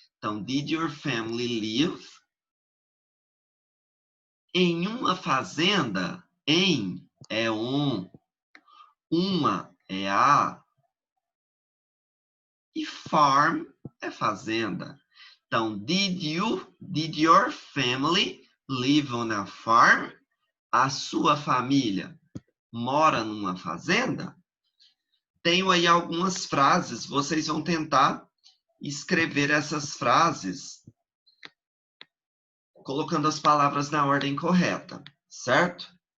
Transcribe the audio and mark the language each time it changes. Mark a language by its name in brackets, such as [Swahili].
[English] Então, did your family live [Portuguese] em uma fazenda? Em é uma é a, e farm é fazenda. [English] Então, did your family live on a farm? [Portuguese] A sua família mora numa fazenda? Tenho aí algumas frases, vocês vão tentar escrever essas frases colocando as palavras na ordem correta, certo?